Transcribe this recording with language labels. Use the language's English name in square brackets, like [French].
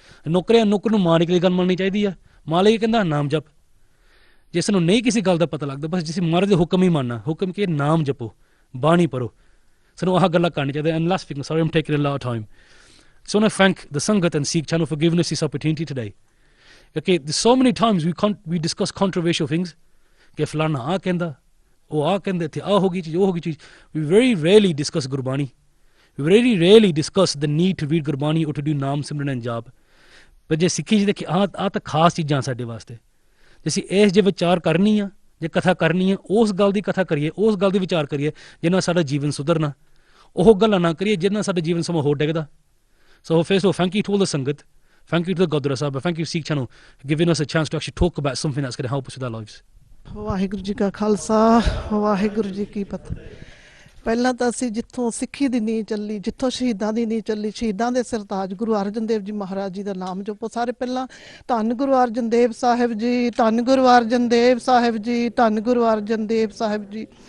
[Punjabi] ਨੌਕਰ ਨੂੰ ਮਾਲਿਕ ਦੀ ਗੱਲ ਮੰਨਣੀ ਚਾਹੀਦੀ ਆ. ਮਾਲਿਕ ਕਹਿੰਦਾ ਨਾਮ ਜਪ. ਜੇ ਸਾਨੂੰ ਨਹੀਂ ਕਿਸੇ ਗੱਲ ਦਾ ਪਤਾ ਲੱਗਦਾ, ਬਸ ਜਿਸ ਮਹਾਰਾਜ ਦੇ ਹੁਕਮ ਹੀ ਮੰਨਣਾ. ਹੁਕਮ ਕੀ? ਨਾਮ ਜਪੋ, ਬਾਣੀ ਪੜੋ. ਸਾਨੂੰ ਆਹ ਗੱਲਾਂ ਕਰਨੀ ਚਾਹੀਦੀ. [English] And last thing, sorry I'm taking a lot of time. So I want to thank the Sangat and Sikh channel for giving us this opportunity today. Okay, there's so many times we discuss controversial things. [Punjabi] ਕਿ ਫਲਾਣਾ ਆਹ ਕਹਿੰਦਾ, ਉਹ ਆਹ ਕਹਿੰਦੇ, ਇੱਥੇ ਆਹ ਹੋ ਗਈ ਚੀਜ਼, ਉਹ ਹੋ ਗਈ ਚੀਜ਼. [English] We very rarely discuss Gurbani. We very rarely discuss the need to read Gurbani or to do Naam Simran and Jaap. [Punjabi] ਪਰ ਜੇ ਸਿੱਖੀ ਜੀ ਦੇਖੀ, ਆਹ ਤਾਂ ਖਾਸ ਚੀਜ਼ਾਂ ਸਾਡੇ ਵਾਸਤੇ. ਜੇ ਅਸੀਂ ਇਸ ਜੇ ਵਿਚਾਰ ਕਰਨੀ ਆ, ਜੇ ਕਥਾ ਕਰਨੀ ਹੈ, ਉਸ ਗੱਲ ਦੀ ਕਥਾ ਕਰੀਏ, ਉਸ ਗੱਲ ਦੀ ਵਿਚਾਰ ਕਰੀਏ ਜਿਹਦੇ ਨਾਲ ਸਾਡਾ ਜੀਵਨ ਸੁਧਰਨਾ. ਉਹ ਗੱਲਾਂ ਨਾ ਕਰੀਏ ਜਿਹਦੇ ਨਾਲ ਸਾਡਾ ਜੀਵਨ ਸਮਾਂ ਹੋਰ ਡਿੱਗਦਾ. [English] So first of all, thank you to all the Sangat, thank you to the Gurdwara Sahib, thank you Sikh channel for giving us a chance to actually talk about something that's going to help us with our lives. [Punjabi] Waheguru ji ਕਾ ਖਾਲਸਾ, ਵਾਹਿਗੁਰੂ ਜੀ ਕੀ ਫਤਿਹ. ਪਹਿਲਾਂ ਤਾਂ ਅਸੀਂ ਜਿੱਥੋਂ ਸਿੱਖੀ ਦੀ ਨੀਂਹ ਚੱਲੀ, ਜਿੱਥੋਂ ਸ਼ਹੀਦਾਂ ਦੀ ਨੀਂਹ ਚੱਲੀ, ਸ਼ਹੀਦਾਂ ਦੇ ਸਰਤਾਜ ਗੁਰੂ ਅਰਜਨ ਦੇਵ ਜੀ ਮਹਾਰਾਜ ਜੀ ਦਾ ਨਾਮ ਜਪੋ. ਸਾਰੇ ਪਹਿਲਾਂ ਧੰਨ ਗੁਰੂ ਅਰਜਨ ਦੇਵ ਸਾਹਿਬ ਜੀ, ਧੰਨ ਗੁਰੂ ਅਰਜਨ ਦੇਵ ਸਾਹਿਬ ਜੀ, ਧੰਨ ਗੁਰੂ ਅਰਜਨ ਦੇਵ ਸਾਹਿਬ ਜੀ.